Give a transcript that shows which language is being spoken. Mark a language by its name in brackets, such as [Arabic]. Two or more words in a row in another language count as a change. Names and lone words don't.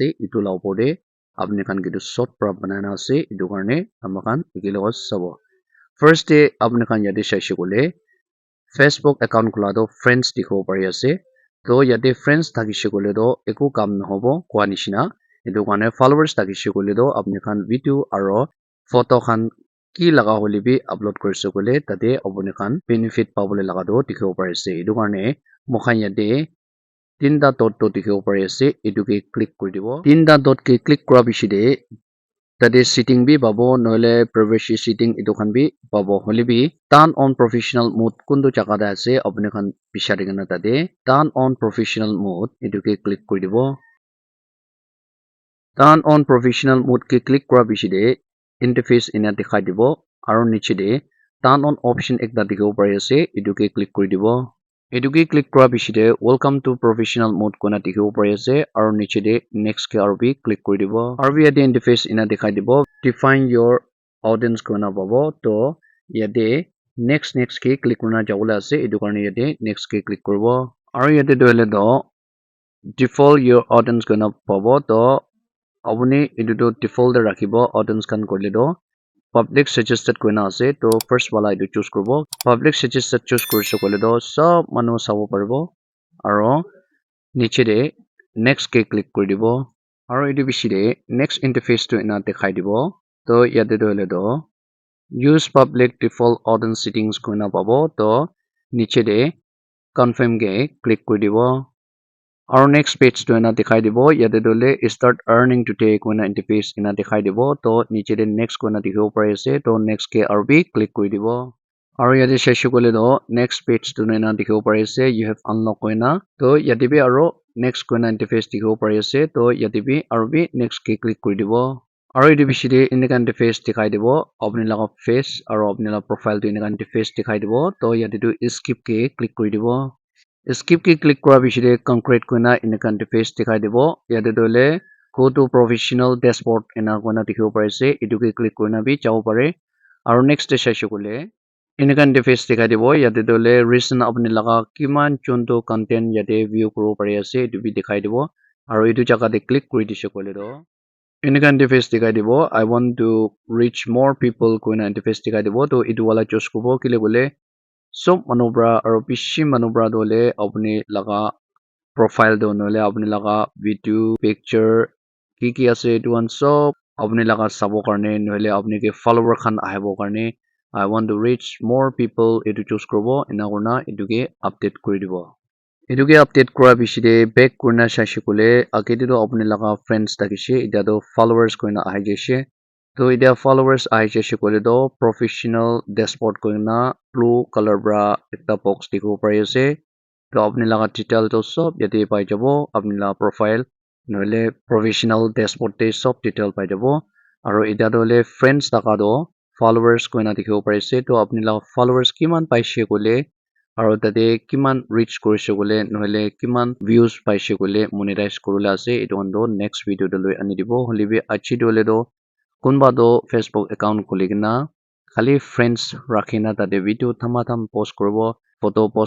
[Naga Pidgin] etu la opor de apni khan kitu short pra banana ase etu karne amakan ekilogo sabo [English] first day [Naga Pidgin] apni khan yate shaishe kole facebook account khula do friends dikhibo pari ase to yate friends thakishe kole do eku kam nahobo kwa nishina etu karne followers thakishe kole do apni khan video aro photo khan ki laga hole bi upload kurise kole tate apni khan benefit pabole laga do dikhibo pari ase etu karne mokhan yate tinta dot to dikhibo pari ase etu ke click kuri dibo tinta dot ke click kora bishi de tade setting bi pabo noile [English] privacy setting [Naga Pidgin] etu khan bi pabo holebi [English] turn on professional mode [Naga Pidgin] kundu jaga de ase apni khan bichari kena tade turn on professional mode etu ke click kuri dibo [English] turn on professional mode [Naga Pidgin] ke click kora bishi de interface ena dikhai dibo aro niche de [English] turn on option [Naga Pidgin] ekta dikhibo pari ase etu ke click kuri dibo etu ke click kora bishi de [English] welcome to professional mode [Naga Pidgin] kona dikhibo pari ase aro niche de next ke aro bi click kuri dibo aro bi yate interface ena dikhai dibo [English] define your audience [Naga Pidgin] kona pabo to yate next ke click kurina jabole ase etu karne yate next ke click kuribo aro yate doile do [English] default your audience [Naga Pidgin] kona pabo to apuni etu to default de rakhibo audience khan korle do [English] public suggested [Naga Pidgin] koina ase to first wala etu choose kuribo [English] public suggested [Naga Pidgin] choose kurise kole do sob manu sabo paribo aro niche de next ke click kuri dibo aro etu bishi de [English] next interface [Naga Pidgin] to ena dekhai dibo to yate doile do [English] use public default audience settings [Naga Pidgin] koina pabo to niche de confirm ke click kuri dibo aro [English] next page [Naga Pidgin] to ena dekhai dibo yate dole [English] start earning today [Naga Pidgin] koina interface ena dekhai dibo to niche de next koina dikhibo pari ase to next ke aro bi click kuri dibo aro yate shaishe kole do [English] next page [Naga Pidgin] to ena dikhibo pari ase [English] you have unlock [Naga Pidgin] koina to yate bi aro next koina interface dikhibo pari ase to yate bi aro bi next ke click kuri dibo aro etu bishi de eneka interface dikhai dibo apni laga face aro apni laga profile to eneka interface dikhai dibo to yate tu skip ke click kuri dibo skip ke click kora bishi de concrete koina eneka interface dikhai dibo yate dole go to [English] professional dashboard [Naga Pidgin] ena koina dikhibo pari ase etu ke click koina bi jabo pare aro next de shaishe kole এনেকা interface দেখাই দিব ইয়াতে দলে recent আপুনি laga কিমান চোনটো content ইয়াতে view কৰিব পাৰি আছে এটো বি দেখাই দিব আৰু এটো জাগাতে click কৰি দিছে কলে do এনেকা interface দেখাই দিব [English] I want to reach more people [Naga Pidgin] কোইনা interface দেখাই দিব তো এটো wala choose কৰিব কিলে বলে সব মানুবৰা আৰু পিছি মানুবৰা দলে আপুনি laga profile do নহলে আপুনি laga video picture কি আছে এটো আন সব আপুনি laga চাবৰ কাৰণে নহলে আপুনি কি follower খান আহিবৰ কাৰণে [English] I want to reach more people [Naga Pidgin] এটো choose কৰিব এনা কৰনা এটোকে আপডেট কৰি দিব এটোকে আপডেট কৰা পিছতে back কৰনা চাইছে কলে আগেটো আপুনি laga friends থাকিছে এটা তো followers কইনা আহি যাইছে তো এতিয়া followers আহি যাইছে কলে তো [English] professional dashboard [Naga Pidgin] কইনা [English] blue color [Naga Pidgin] bra একটা box দেখিব পাৰি আছে তো আপুনি laga detail তো সব ইয়াতে পাই যাব আপুনি laga profile নহলে [English] professional dashboard [Naga Pidgin] তে সব detail পাই যাব আৰু এটা দলে friends থাকা তো followers কইনা দেখিব পাৰিছে তো আপুনি laga followers কিমান পাইছে কলে আৰু তাতে কিমান reach কৰিছে কলে নহলে কিমান views পাইছে কলে monetize কৰলে আছে এটো হndo [English] next video [Naga Pidgin] লৈ আনি দিব হলিবি আছি দলে তো কোনবা তো Facebook account খুলিকিনা খালি friends ৰাখিনা তাতে video থামাথাম post কৰিব photo post